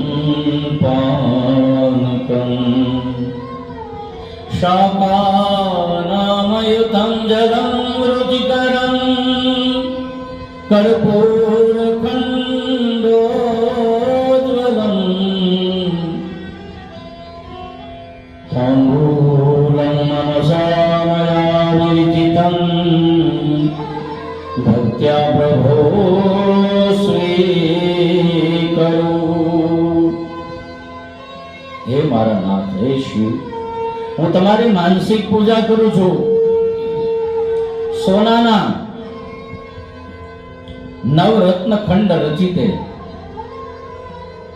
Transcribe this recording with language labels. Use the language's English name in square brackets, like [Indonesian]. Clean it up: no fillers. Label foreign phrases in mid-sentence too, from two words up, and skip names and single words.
[Sanskrit] પાનકં શાકાનામયુतं જલં રુચિકરં કર્પૂરખંડોજ્વલં તાંબૂलं मनसा मया विरचितं भक्त्या प्रभो स्वीकरो. [Gujarati] હે મારા નાથ, હે શિવ, હું તમારી માનસિક પૂજા કરું છું. સોનાના નવરત્ન ખંડ રચિતે.